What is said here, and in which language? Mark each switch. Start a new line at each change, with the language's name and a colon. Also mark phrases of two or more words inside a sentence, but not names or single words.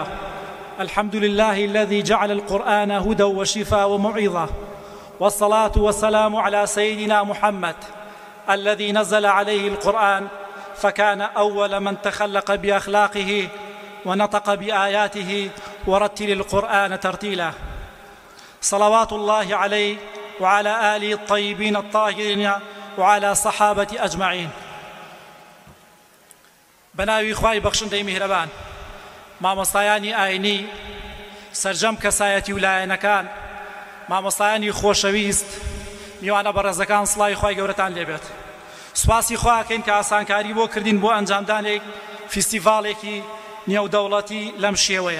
Arabic: الحمد لله الذي جعل القرآن هدى وشفاء وموعظة، والصلاة والسلام على سيدنا محمد الذي نزل عليه القرآن فكان أول من تخلق بأخلاقه ونطق بآياته ورتل القرآن ترتيلا. صلوات الله عليه وعلى آله الطيبين الطاهرين وعلى صحابة أجمعين.
Central Kurdish: بناوي خواي بخشندەی میهرەبان، مامۆستایانی ئاینی، سەرجەم کەسایەتی ویلایەنەکان، مامۆستایانی خۆشەویست، میوانە بەڕێزەکان، سڵاوی خوای گەورەتان لێبێت. سوپاسی خوا دەکەین کە ئاسانکاری بۆ کردین بۆ ئەنجامدانێک فیستیڤاڵێکی نێودەوڵەتی لەم شێوەیە.